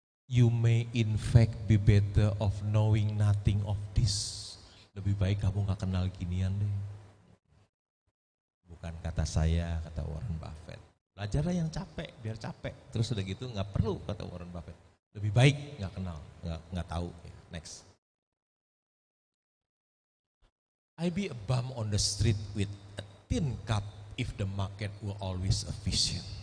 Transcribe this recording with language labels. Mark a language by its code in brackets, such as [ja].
[en] You may in fact be better of knowing nothing of this. [id] Lebih baik kamu gak kenal ginian deh. Bukan kata saya, kata Warren Buffett. Belajarlah yang capek, biar capek. Terus udah gitu gak perlu, kata Warren Buffett. Lebih baik gak kenal, gak tahu. [en] Next. I be a bum on the street with a tin cup if the market were always efficient.